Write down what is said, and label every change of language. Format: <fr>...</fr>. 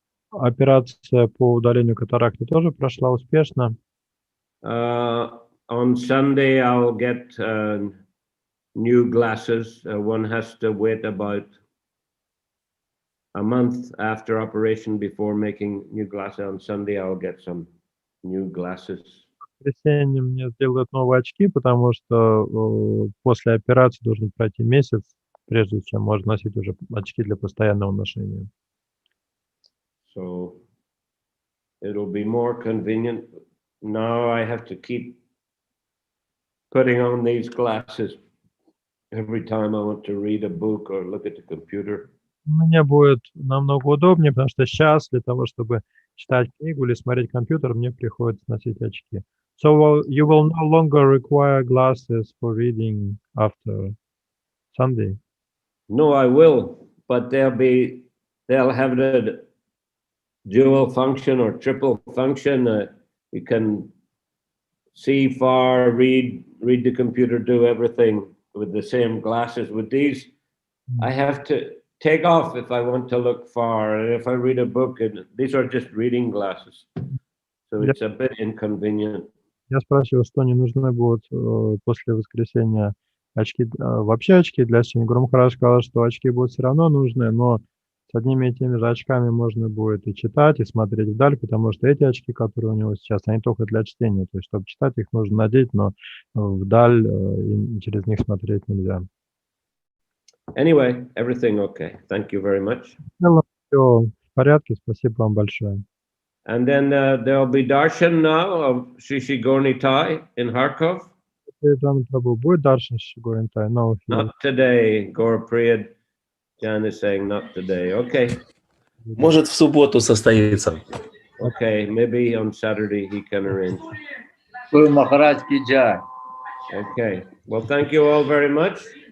<ru>Операция по удалению катаракты тоже прошла успешно.</ru> <en>On Sunday, I'll get new glasses. One has to wait about a month after operation before making new glasses. On Sunday, I'll get some new glasses.</en> <ru>В воскресенье мне сделают новые очки, потому что после операции должен пройти месяц, прежде чем можно носить уже очки для постоянного ношения.</ru> <en>So it'll be more convenient. Now I have to keep putting on these glasses every time I want to read a book or look at the computer.</en> <ru>Мне будет намного удобнее, потому что сейчас для того, чтобы читать книгу или смотреть компьютер, мне приходится носить очки.</ru> <en>So you will no longer require glasses for reading after Sunday. No, I will, but they'll have the dual function or triple function. You can see far, read the computer, do everything with the same glasses. With these, I have to take off if I want to look far, and if I read a book, and these are just reading glasses, so it's a bit inconvenient.</en> <ru>Я спрашивал, что не нужны будут после воскресенья очки, вообще очки для чтения. Гуру Махарадж сказал, что очки будут все равно нужны, но с одними и теми же очками можно будет и читать, и смотреть вдаль, потому что эти очки, которые у него сейчас, они только для чтения. То есть, чтобы читать, их нужно надеть, но вдаль и через них смотреть нельзя.</ru> <en>Anyway, everything okay. Thank you very much.</en> <ru>Все в порядке, спасибо вам большое.</ru> <en>And then there'll be darshan now of Sri Sri Gornitai in Kharkov.</en> <ru>Джаганнатхи Прабху будет даршан Горинтай?</ru> <en>No, Not today. Gaur Priyad Jan is saying not today. Okay.</en> <ru>Может, в субботу состоится.</ru> <en>Okay, maybe on Saturday he can arrange.</en> <hi>Guru Maharaj ki jai.</hi> <en>Okay. Well, thank you all very much.</en>